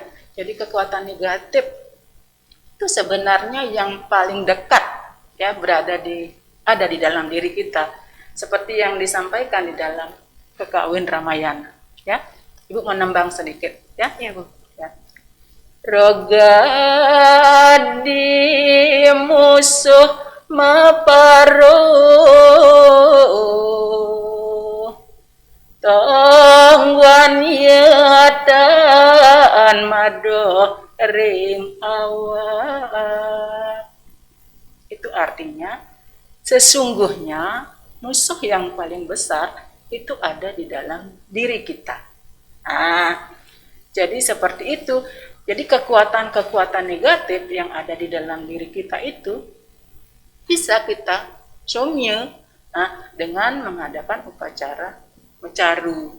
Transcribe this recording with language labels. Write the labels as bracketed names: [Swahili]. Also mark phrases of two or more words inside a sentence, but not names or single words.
[Indonesian] Jadi kekuatan negatif itu sebenarnya yang paling dekat, ya, ada di dalam diri kita, seperti yang disampaikan di dalam Kekawin Ramayana, ya. Ibu menambang sedikit, ya. Iya Bu. [Kawi] Ya. Roga di musuh maparuh tongwan yatan mado ring awak. [Indonesian] Itu artinya sesungguhnya musuh yang paling besar itu ada di dalam diri kita. Nah, jadi seperti itu. Jadi kekuatan-kekuatan negatif yang ada di dalam diri kita itu bisa kita somye dengan mengadakan upacara mecaru.